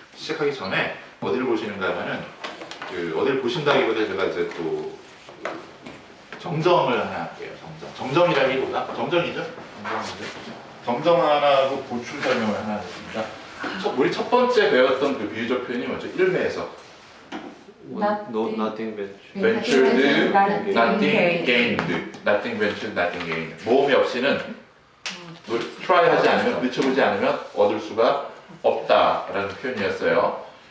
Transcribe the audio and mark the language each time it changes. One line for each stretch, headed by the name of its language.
Korean: 시작하기 전에 어디를 보시는가 하면은 어디를 보신다기보다 제가 이제 또 정정을 하나 할게요. 정정이라기보다 정정이죠? 정정 하나하고 보충 설명을 하나 하겠습니다. 우리 첫 번째 배웠던 그 비유적 표현이 먼저 1회에서
English: nothing ventured, nothing gained. nothing ventured, nothing gained.
Korean: 모험이 없이는 try 하지 않으면, 늦춰보지 않으면 얻을 수가 없다라는 표현이었어요.